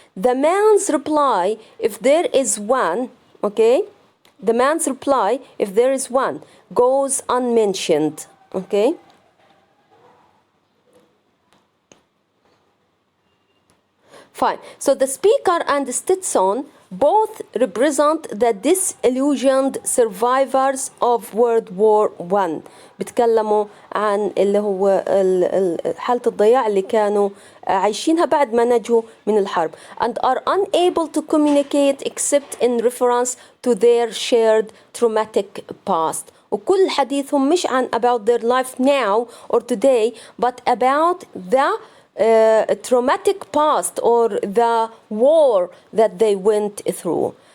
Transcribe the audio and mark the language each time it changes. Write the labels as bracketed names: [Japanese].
[English] The man's reply, if there is one, okay, the man's reply, if there is one, goes unmentioned, okay. Fine. So the speaker and Stetson both represent the disillusioned survivors of World War I. [Arabic] بيتكلموا عن اللي هو حالة الضياع اللي كانوا عايشينها بعد ما نجوا من الحرب, [English] and are unable to communicate except in reference to their shared traumatic past. [Arabic] وكل حديثهم مش عن [English] about their life now or today, but about the traumatic past or the war that they went through.